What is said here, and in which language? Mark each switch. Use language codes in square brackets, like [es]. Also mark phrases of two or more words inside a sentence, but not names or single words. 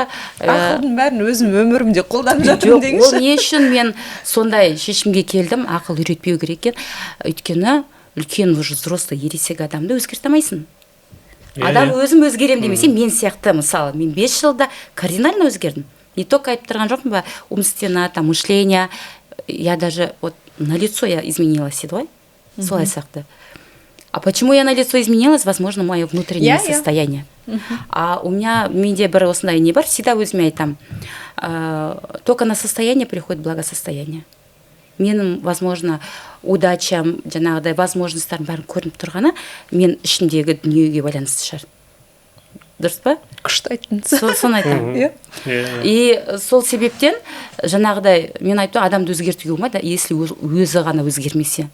[kk] ақылдың бәрін өзім өмірімде қолданып жатырмын деңізші. Ол не үшін мен сондай шешімге келдім, ақыл үйретпеу керек екен. Өйткені үлкен [ru] уже взрослый [kk] ересек адамды өзгерте алмайсың. Адам өзім өзгерем демесе, мен сияқты, мысалы, мен 5 жылда кардинально өзгердім. [ru] Не только [kk] айтып тұрған жоқпын ба, [ru] умственно, там, мышление, я даже вот на лицо я изменилась, [kk] еді ғой, солай сияқты. [ru] А почему я на лицо изменилась? Возможно, мое внутреннее состояние. А у меня, [kk] менде бір осындай не бар, всегда өзіме айтам, [ru] только на состояние приходит благосостояние. [kk] Менің, [ru] возможно, удачам, [kk] жаңағыдай возможностьтарым бәрін көрініп тұрғаны, мен ішімдегі дүниеге байланысты шығар. Дұрыс па? Күшті айттыңыз. Соны айтамын. И сол себептен, жаңағыдай, мен айтам, адамды өзгертуге болмайды, если өзі ғана өзгермесе.